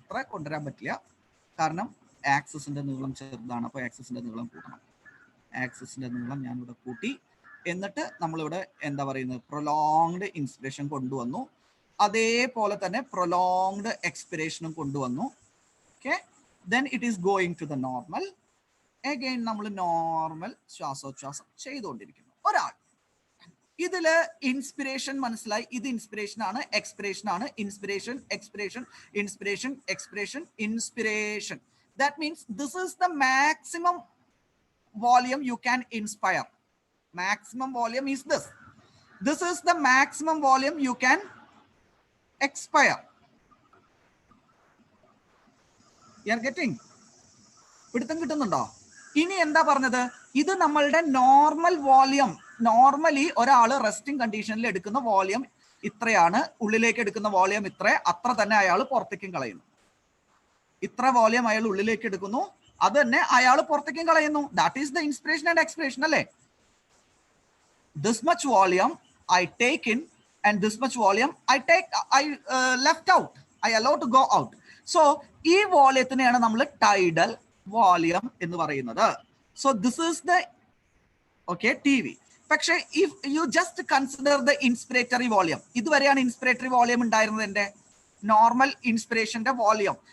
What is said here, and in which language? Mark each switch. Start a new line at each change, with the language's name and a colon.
Malayalam: ഇത്ര കൊണ്ടുവരാൻ പറ്റില്ല, കാരണം ആക്സിസിന്റെ നീളം ചെറുതാണ്, അപ്പൊ ആക്സിസിന്റെ നീളം കൂട്ടണം. ആക്സിസിന്റെ നീളം ഞാനിവിടെ കൂട്ടി, എന്നിട്ട് നമ്മളിവിടെ എന്താ പറയുന്നത്, പ്രൊലോങ്ഡ് ഇൻസ്പിറേഷൻ കൊണ്ടുവന്നു, അതേപോലെ തന്നെ പ്രൊലോങ്ഡ് എക്സ്പിറേഷനും കൊണ്ടുവന്നു.
English: Okay, then it is going to the normal.
Malayalam: Again നമ്മൾ നോർമൽ ശ്വാസോച്ഛ്വാസം ചെയ്തുകൊണ്ടിരിക്കുന്നു. ഒരാൾ ഇതില് ഇൻസ്പിറേഷൻ മനസ്സിലായി, ഇത് ഇൻസ്പിറേഷൻ ആണ്, എക്സ്പിറേഷൻ ആണ്, inspiration, expiration, inspiration, expiration, inspiration.
English: That means this is the maximum volume you can inspire. Maximum volume is this. This is the maximum volume you can expire. You are getting?
Malayalam: പിടുത്തം കിട്ടുന്നുണ്ടോ? ഇനി എന്താ പറഞ്ഞത്, ഇത് നമ്മളുടെ normal volume. Normally ഒരാൾ resting കണ്ടീഷനിൽ എടുക്കുന്ന വോളിയം ഇത്രയാണ്, ഉള്ളിലേക്ക് എടുക്കുന്ന വോളിയം ഇത്ര, അത്ര തന്നെ അയാൾ പുറത്തേക്കും കളയുന്നു. ഇത്ര വോളിയം അയാൾ ഉള്ളിലേക്ക് എടുക്കുന്നു, അത് തന്നെ അയാൾ പുറത്തേക്കും കളയുന്നു.
English: That is the inspiration and expiration അല്ലേ. This much volume I take in and this much volume I left out, I allow to go out.
Malayalam: So ഈ വോളിയത്തിനെയാണ് നമ്മൾ ടൈഡൽ വോളിയം എന്ന് പറയുന്നത്.
English: So this is the okay TV. പക്ഷേ if you just consider the inspiratory volume,
Malayalam: ഇതുവരെയാണ് inspiratory volume ഉണ്ടായിരുന്നത് എൻ്റെ normal ഇൻസ്പിറേഷന്റെ volume.